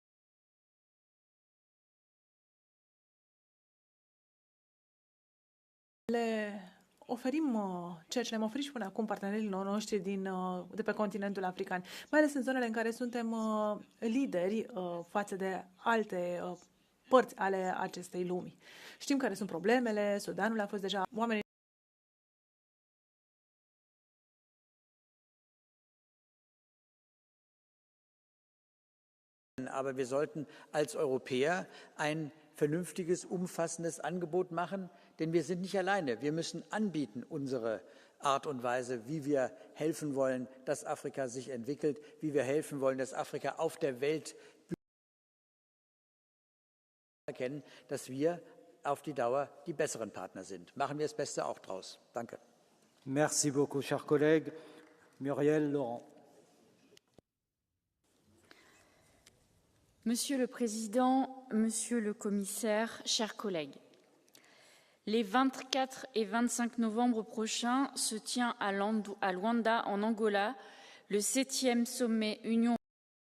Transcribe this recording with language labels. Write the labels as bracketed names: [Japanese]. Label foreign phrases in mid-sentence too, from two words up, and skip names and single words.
[Romanian] Oferim ceea ce le-am oferit și până acum partenerilor noștri de pe continentul african, mai ales în zonele în care suntem lideri față de alte părți ale acestei lumi. Știm care sunt problemele, Sudanul a fost deja oamenii. [German] Aber wir sollten als Europäer ein vernünftiges, umfassendes Angebot machen, denn wir sind nicht alleine. Wir müssen anbieten unsere Art und Weise, wie wir helfen wollen, dass Afrika sich entwickelt, wie wir helfen wollen, dass Afrika auf der Welt erkennen, dass wir auf die Dauer die besseren Partner sind. Machen wir das Beste auch draus. Danke. [French] Merci beaucoup, chers collègues. Muriel Laurent. Monsieur le Président, Monsieur le Commissaire, chers collègues, les 24 et 25 novembre prochains se tient à Luanda, en Angola, le 7e sommet Union